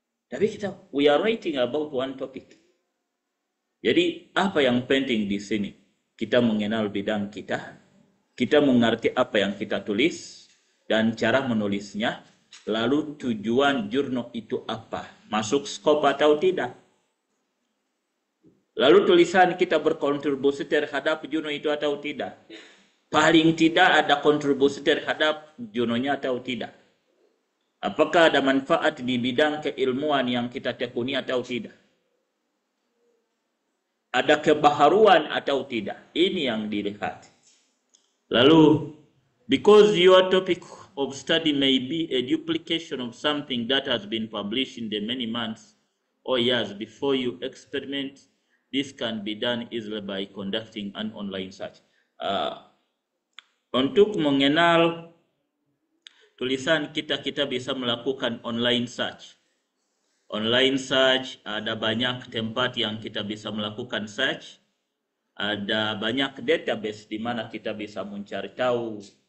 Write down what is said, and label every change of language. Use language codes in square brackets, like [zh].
[en] Tapi we are writing about one topic. [id] Jadi apa yang penting di sini? Kita mengenal bidang kita, kita mengerti apa yang kita tulis, dan cara menulisnya. Lalu tujuan jurnal itu apa? Masuk skop atau tidak? Lalu tulisan kita berkontribusi terhadap jurnal itu atau tidak? Paling tidak ada kontribusi terhadap jurnalnya atau tidak? Apakah ada manfaat di bidang keilmuan yang kita tekuni atau tidak? Ada kebaharuan atau tidak? Ini yang dilihat. [en] Lalu, because your topic of study may be a duplication of something that has been published in the many months or years before you experiment, this can be done easily by conducting an online search. [id] Untuk mengenal tulisan kita bisa melakukan online search. Online search, ada banyak tempat yang kita bisa melakukan search. Ada banyak database di mana kita bisa mencari tahu.